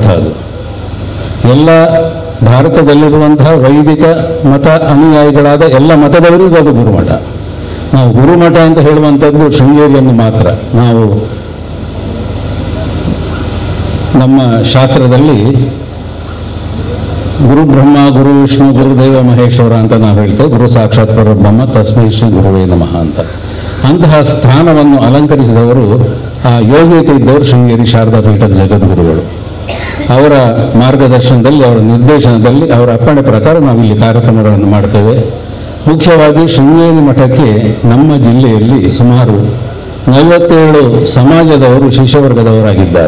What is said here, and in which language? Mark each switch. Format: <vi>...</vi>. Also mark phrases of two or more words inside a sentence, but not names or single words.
<kn>ಅದು ಎಲ್ಲ ಭಾರತದಲ್ಲಿರುವಂತಹ ವೈದಿಕ ಮತ ಅನುಯಾಯಿಗಳಾದ ಎಲ್ಲ ಮತದವರಿಗೂ ಅದು ಗುರುಮಠ. ನಾವು ಗುರುಮಠ ಅಂತ ಹೇಳುವಂಥದ್ದು ಶೃಂಗೇರಿಯನ್ನು ಮಾತ್ರ. ನಾವು ನಮ್ಮ ಶಾಸ್ತ್ರದಲ್ಲಿ</kn> <sa>ಗುರು ಬ್ರಹ್ಮ, ಗುರು ವಿಷ್ಣು, ಗುರುದೇವ ಮಹೇಶ್ವರ</sa> <kn>ಅಂತ ನಾವು ಹೇಳ್ತೇವೆ.</kn> <sa>ಗುರು ಸಾಕ್ಷಾತ್ ಪರಬ್ರಹ್ಮ ತಸ್ಮೈ ಶ್ರೀ ಗುರುವೇ ನಮಃ ಅಂತ.</sa> <kn>ಅಂತಹ ಸ್ಥಾನವನ್ನು ಅಲಂಕರಿಸಿದವರು, ಆ ಯೋಗ್ಯತೆ ಇದ್ದವರು ಶೃಂಗೇರಿ ಶಾರದಾ ಪೀಠದ ಜಗದ್ಗುರುಗಳು. ಅವರ ಮಾರ್ಗದರ್ಶನದಲ್ಲಿ, ಅವರ ನಿರ್ದೇಶನದಲ್ಲಿ, ಅವರ ಅಪ್ಪಣೆ ಪ್ರಕಾರ ನಾವು ಇಲ್ಲಿ ಕಾರ್ಯಕ್ರಮಗಳನ್ನು ಮಾಡ್ತೇವೆ. ಮುಖ್ಯವಾಗಿ ಶೃಂಗೇರಿ ಮಠಕ್ಕೆ ನಮ್ಮ ಜಿಲ್ಲೆಯಲ್ಲಿ ಸುಮಾರು 47 ಸಮಾಜದವರು ಶಿಷ್ಯವರ್ಗದವರಾಗಿದ್ದಾರೆ.</kn>